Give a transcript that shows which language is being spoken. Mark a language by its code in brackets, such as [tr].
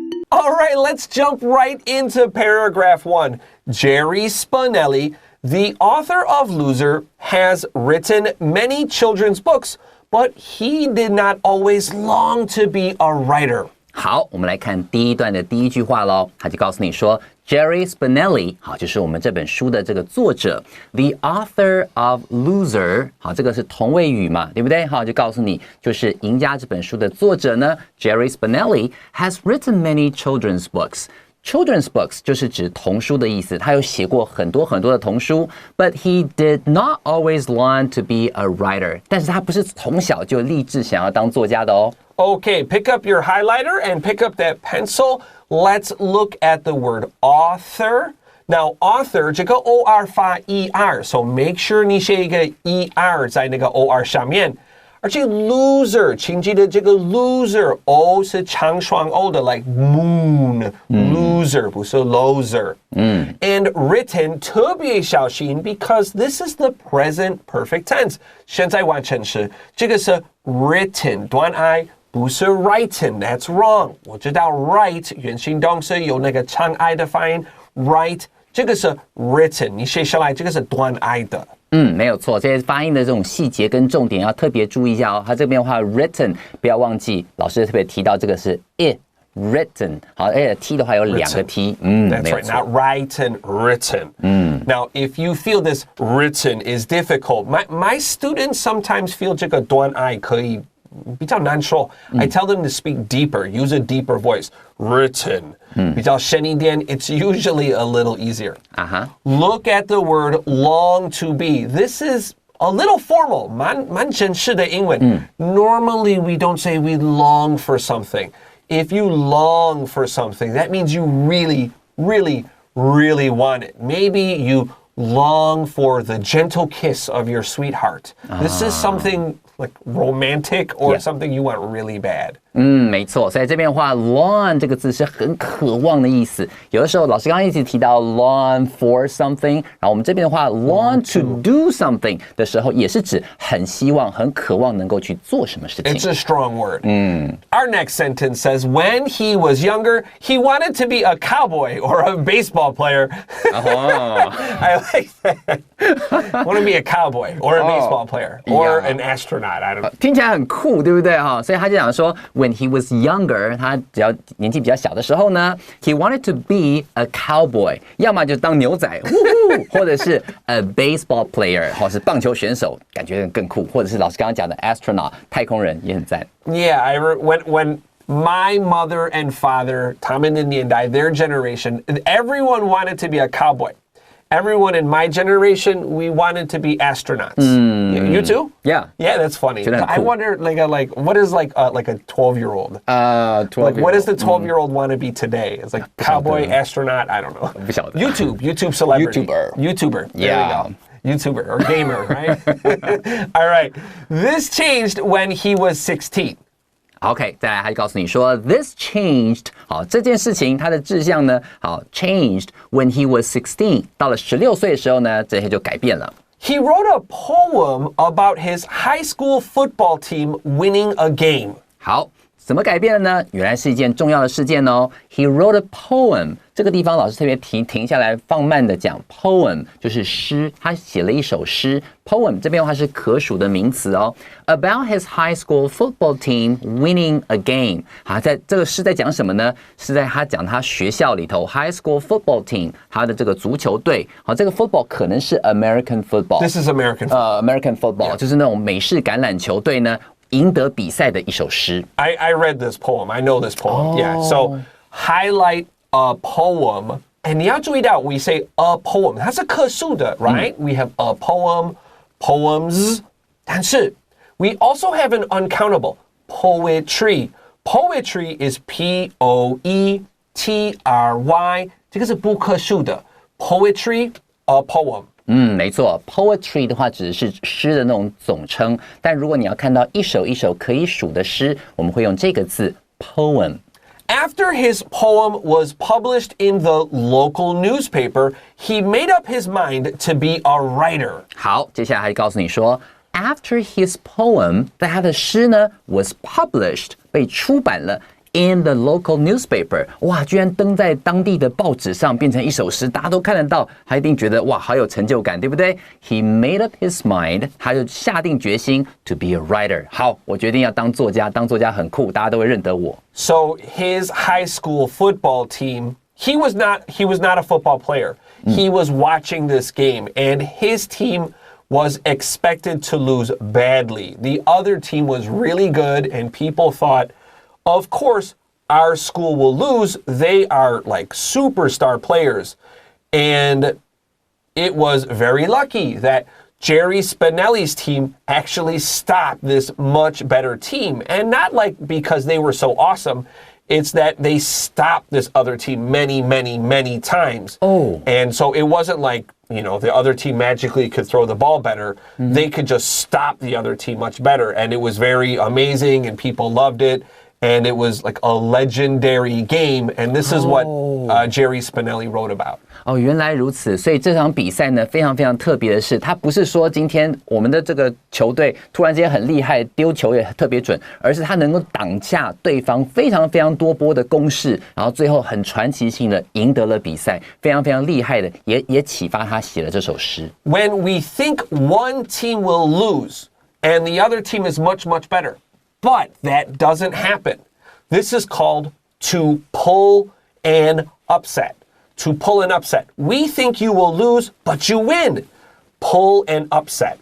[en] All right, let's jump right into paragraph 1. Jerry Spinelli, the author of Loser, has written many children's books, but he did not always long to be a writer. [zh] 好，我们来看第一段的第一句话咯，他就告诉你说 Jerry Spinelli， 好，就是我们这本书的这个作者 [en] The author of Loser， [zh] 好，这个是同位语嘛，对不对？好，就告诉你就是赢家这本书的作者呢 [en] Jerry Spinelli has written many children's books。 [zh] Children's books 就是指童书的意思，他有写过很多很多的童书 [en] but he did not always want to be a writer， [zh] 但是他不是从小就立志想要当作家的哦。 [en] Okay, pick up your highlighter and pick up that pencil. Let's look at the word author. Now, author 这个 OR 发 ER, so make sure [zh] 你写一个 [en] ER [zh] 在那个 [en] OR 上面。 [zh] 而且 loser 请记得这个 loser O 是长双 O 的 [en] like moon loser [zh] 不是 loser and written 特别小心 [en] because this is the present perfect tense [zh] 现在完成时这个是 written 短 I 不是 written [en] that's wrong [zh] 我知道 write 原形动词有那个长 I 的发音 write 这个是 written 你写下来这个是短 I 的没有错，这些发音的这种细节跟重点要特别注意一下哦。它这边的话 written 不要忘记，老师特别提到这个是 written。好，而且 T 的话有2个 T。 [en] That's right, not written, written. Now, if you feel this written is difficult, my students sometimes feel [zh] 这个短 I 可以比较难说 [en] I tell them to speak deeper, use a deeper voice. Written. [zh] 比较深一点 [en] it's usually a little easier. Look at the word long to be. This is a little formal. [zh] 蛮正式的英文 [en] Normally, we don't say we long for something. If you long for something, that means you really, really, really want it. Maybe you long for the gentle kiss of your sweetheart. This is something like romantic or something you want really bad. [zh] 没错，所以这边的话 long 这个字是很渴望的意思。有的时候老师刚刚一直提到 [en] long for something， [zh] 然后我们这边的话 [en] long to do something [zh] 的时候，也是指很希望、很渴望能够去做什么事情。 [en] It's a strong word. Our next sentence says, when he was younger, he wanted to be a cowboy or a baseball player. I like that. Want to be a cowboy or a baseball player or an astronaut. I don't know. [zh] 听起来很酷，对不对哈？所以他就讲说 ， [en] when he was younger， [zh] 他只要年纪比较小的时候呢 ， [en] he wanted to be a cowboy， [zh] 要么就当牛仔，或者是 [en] a baseball player， [zh] 或是棒球选手，感觉更酷，或者是老师刚刚讲的 astronaut， 太空人也很赞。 [en] Yeah, when my mother and father, [zh] 他们的年代, [en] their generation, everyone wanted to be a cowboy. Everyone in my generation, we wanted to be astronauts. You too? Yeah. Yeah, that's funny. I wonder, what is like a 12-year-old? 12-year-old. What does the 12-year-old want to be today? It's like cowboy, astronaut. I don't know. [zh] 不晓得。 [en] YouTube celebrity. YouTuber. There Yeah. we go. YouTuber or gamer, right? All right. This changed when he was 16. [zh] OK， 再来，他就告诉你说 ， [en] this changed， [zh] 好，这件事情它的志向呢，好 ， [en] changed when he was 16， [zh] 到了16岁的时候呢，这些就改变了。 [en] He wrote a poem about his high school football team winning a game. [zh] 好，怎么改变了呢？原来是一件重要的事件哦。 [en] He wrote a poem。 [zh] 这个地方老师特别停下来，放慢的讲 poem 就是诗，他写了一首诗。 poem 这边的话是可数的名词哦。 [en] About his high school football team winning a game。 [zh] 好，在这个诗在讲什么呢？是在他讲他学校里头 [en] high school football team [zh] 他的这个足球队。好，这个 football 可能是 American football。 [en] This is American football. [zh] American football 就是那种美式橄榄球队呢赢得比赛的一首诗。 [en] I read this poem. I know this poem. Yeah. So highlight a poem. And [zh] 你要注意到 [en] we say a poem. [zh] 它是可数的 right? [en] We have a poem, poems. [zh] 但是 [en] we also have an uncountable poetry. Poetry is P-O-E-T-R-Y. [zh] 这个是不可数的 poetry, a poem. 没错 ，poetry 的话只是诗的那种总称，但如果你要看到一首一首可以数的诗，我们会用这个字 poem。 [en] After his poem was published in the local newspaper, he made up his mind to be a writer. [zh] 好，接下来还告诉你说 ， [en] after his poem， [zh] 在他的诗呢 [en] was published， [zh] 被出版了。 [en] In the local newspaper， [zh] 哇，居然登在当地的报纸上，变成一首诗，大家都看得到，他一定觉得哇，好有成就感，对不对 ？ [en] He made up his mind， [zh] 他就下定决心 [en] to be a writer。 [zh] 好，我决定要当作家，当作家很酷，大家都会认得我。 [en] So his high school football team, he was not a football player. He was watching this game, and his team was expected to lose badly. The other team was really good, and people thought,Of course, our school will lose. They are like superstar players. And it was very lucky that Jerry Spinelli's team actually stopped this much better team. And not like because they were so awesome. It's that they stopped this other team many, many, many times. Oh. And so it wasn't like, the other team magically could throw the ball better. They could just stop the other team much better. And it was very amazing and people loved it.And it was like a legendary game. And this is what Jerry Spinelli wrote about. [zh] 原来如此，所以这场比赛呢，非常非常特别的是，它不是说今天我们的这个球队突然之间很厉害，丢球也特别准，而是他能够挡下对方非常非常多波的攻势，然后最后很传奇性的赢得了比赛，非常非常厉害的，也启发他写了这首诗。 [en] When we think one team will lose and the other team is much, much better.But that doesn't happen. This is called to pull an upset. To pull an upset. We think you will lose, but you win. Pull an upset.